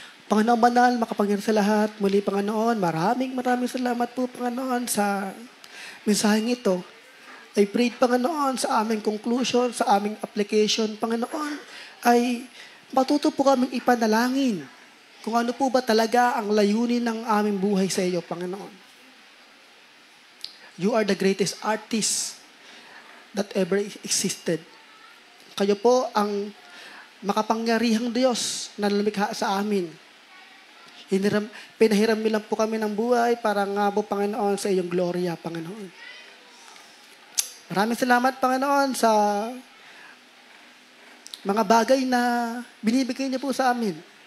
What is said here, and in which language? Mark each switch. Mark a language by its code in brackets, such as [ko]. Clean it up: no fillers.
[tl] Panginoon banal, makapangyarihan sa lahat. Muli, Panginoon, maraming salamat po, Panginoon, sa mensaheng ito. [en] I pray, [tl] Panginoon, sa aming conclusion, sa aming application, Panginoon, ay matuto po kaming ipanalangin kung ano po ba talaga ang layunin ng aming buhay sa iyo, Panginoon. [en] You are the greatest artist that ever existed. [tl] Kayo po ang makapangyarihang Diyos na lumikha sa amin. Pinahiram nilang po kami ng buhay para nga po, Panginoon, sa iyong gloria, Panginoon. Maraming salamat, Panginoon, sa mga bagay na binibigay niyo po sa amin.